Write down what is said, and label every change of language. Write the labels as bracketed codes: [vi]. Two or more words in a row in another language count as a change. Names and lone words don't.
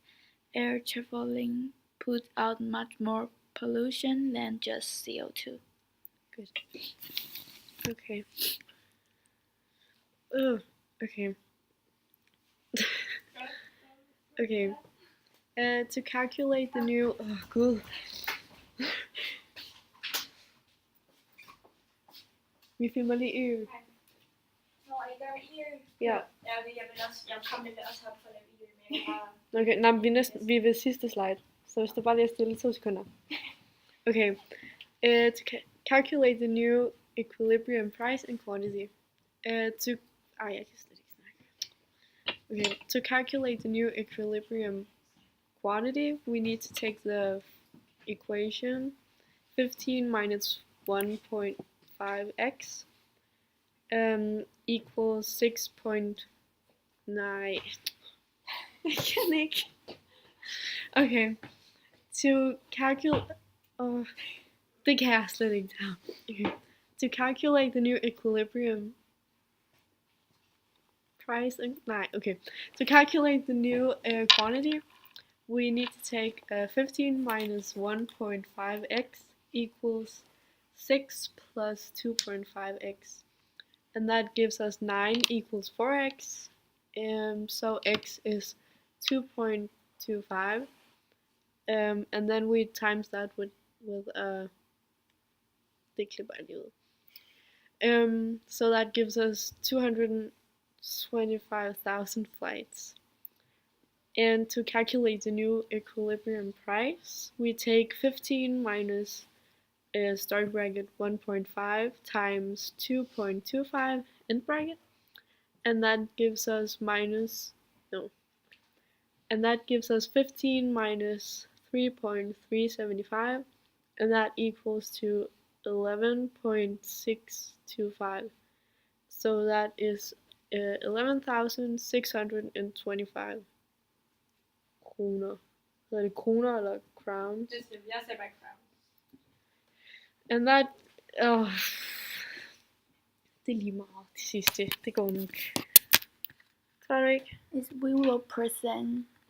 [en] Air traveling puts out much more pollution than just CO2. Good. Okay. Ugh. Okay. Okay. To calculate the new. Oh, cool. [da] Vi filmer lige EU. Nå, er I gang i EU? Ja. Ja, okay, jeg kom nemlig også op for at lave EU, men jeg har... Okay, nej, men vi er ved sidste slide. Så hvis du bare lige stille 2 sekunder. Okay. [en] To calculate the new equilibrium price and quantity. [da] Jeg kan slet ikke snakke. Okay. [en] To calculate the new equilibrium quantity, we need to take the equation 15 minus 1.5x equals 6.9. I can [da] ikke. Okay. [en] To calculate... [da] det kan jeg slet ikke tage. Okay. [en] To calculate the new equilibrium price and... [da] okay. [en] To calculate the new quantity, we need to take 15 minus 1.5x equals 6 plus 2.5x. And that gives us 9 equals 4x. So x is 2.25. And then we times that with [da] det klipper jeg lige ud. [en] So that gives us 225,000 flights. And to calculate the new equilibrium price, we take 15 minus start bracket 1.5 times 2.25 end bracket, and that gives us 15 minus 3.375, and that equals to 11.625. So that is 11,625 kroner. [da] Hedder det kroner eller crowns? Jeg ser bare crown. [en] And that... [da] det er lige meget det sidste. Det går nok. Tror du ikke? [en] We will present